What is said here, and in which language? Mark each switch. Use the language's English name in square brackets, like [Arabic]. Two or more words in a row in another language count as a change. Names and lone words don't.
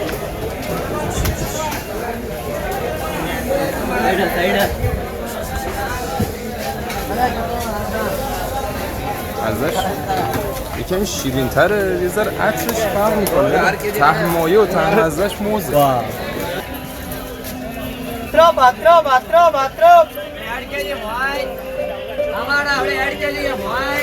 [Persian] ازش یکم شیرین تره، یه ذره عطرش فرق میکنه. ته مایه و ته ازش موزه. Tropa. [Hindi] ऐड करिए भाई, हमारा अपने ऐड करिए भाई।